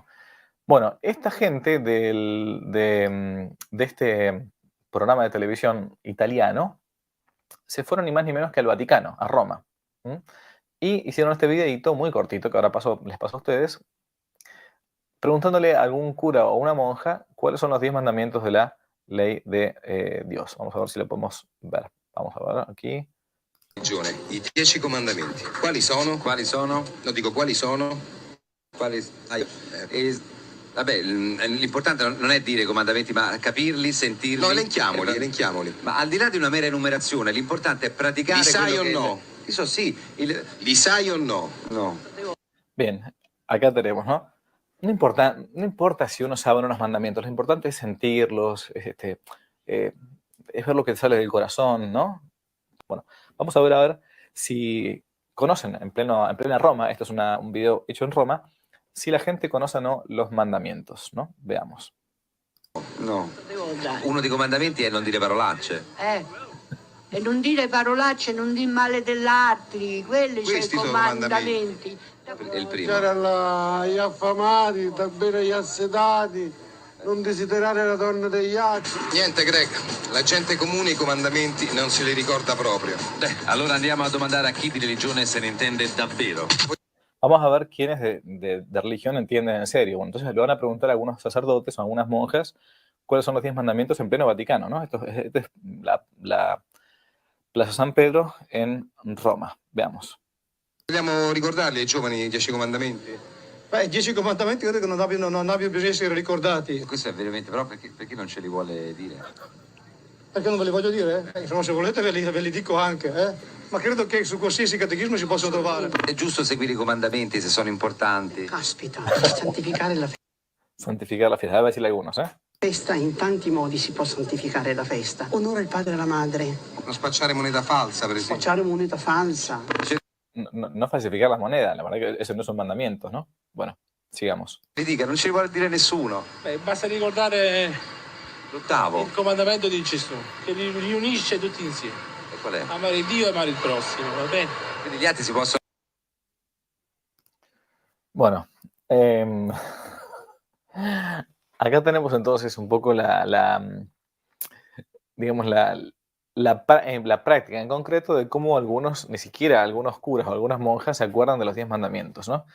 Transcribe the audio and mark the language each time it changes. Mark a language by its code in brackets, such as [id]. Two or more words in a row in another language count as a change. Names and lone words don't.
[es] Bueno, esta gente de este programa de televisión italiano se fueron ni más ni menos que al Vaticano, a Roma. ¿M? Y hicieron este videito muy cortito que ahora les paso a ustedes, preguntándole a algún cura o una monja cuáles son los 10 mandamientos de la ley de Dios. Vamos a ver si lo podemos ver. Vamos a ver aquí. [it] I 10 comandamenti. Quali sono? Quali sono? No, dico quali sono? Quali... vabbè, l'importante non è dire i comandamenti, ma capirli, sentirli. No, elenchiamoli. Ma al di là di una mera enumerazione, l'importante è praticare. Li sai quello o che no? [es] Eso sì. [it] Li sai o no? No. [es] Bien, acá tenemos, ¿no? No importa si uno sabe unos mandamientos, lo importante es sentirlos, es ver lo que sale del corazón, ¿no? Bueno, vamos a ver si conocen en plena Roma, esto es un video hecho en Roma, si la gente conoce o no los mandamientos, ¿no? Veamos. [it] No. Uno dei comandamenti è non dire parolacce. E non dire parolacce, non dire male dell'altri, quelli sono i Questi sono comandamenti. È il primo. Agli affamati, da bere agli assetati, non desiderare la donna degli altri. Niente, Greg. La gente comune i comandamenti non se li ricorda proprio. Allora andiamo a domandare a chi di religione se ne intende davvero. [es] Vamos a ver quiénes de religión entienden en serio. Bueno, entonces le van a preguntar a algunos sacerdotes o a algunas monjas cuáles son los 10 mandamientos en pleno Vaticano, ¿no? Esto es la Plaza San Pedro en Roma. Veamos. [it] Vogliamo ricordarli ai giovani i 10 comandamenti? Beh, i 10 comandamenti credo che non abbiano bisogno di essere ricordati. Questo è veramente, però perché non ce li vuole dire? Perché non ve li voglio dire? Insomma, se volete ve li dico anche, Ma credo che su qualsiasi catechismo si possono trovare. È giusto seguire i comandamenti se sono importanti. Caspita, santificare la [es] Santificar la fiesta. Voy a decirle algunos, ¿eh? [it] festa, in tanti modi si può santificare la festa. Onora il padre e la madre, Non spacciare moneta falsa, per esempio. spacciare moneta falsa. [es] No falsificar las monedas, la verdad que eso no son mandamientos, ¿no? Bueno, sigamos. [it] Mi dica, non ce li vuole dire nessuno. Beh, basta ricordare L'ottavo. il comandamento di Gesù, che li unisce tutti insieme. E qual è? Amare Dio e amare il prossimo, va bene? Quindi gli altri si possono... [es] Bueno, acá tenemos entonces un poco digamos, la práctica en concreto de cómo ni siquiera algunos curas o algunas monjas se acuerdan de los 10 mandamientos, ¿no?